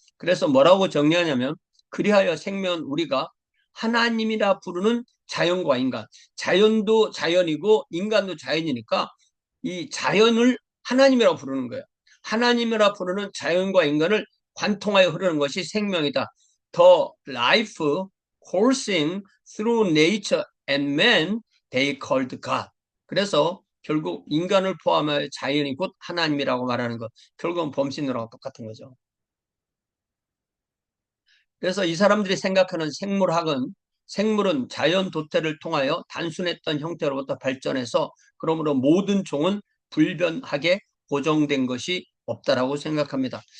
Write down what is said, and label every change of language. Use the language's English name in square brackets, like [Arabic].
[Korean] 그래서 뭐라고 정리하냐면 그리하여 생명은 우리가 하나님이라 부르는 자연과 인간, 자연도 자연이고 인간도 자연이니까 이 자연을 하나님이라고 부르는 거예요. 하나님이라 부르는 자연과 인간을 관통하여 흐르는 것이 생명이다. [English] The life coursing through nature and man they called God. [Korean] 그래서 결국 인간을 포함하여 자연이 곧 하나님이라고 말하는 것. 결국은 범신으로 똑같은 거죠. 그래서 이 사람들이 생각하는 생물은 자연 도태를 통하여 단순했던 형태로부터 발전해서 그러므로 모든 종은 불변하게 고정된 것이 없다라고 생각합니다.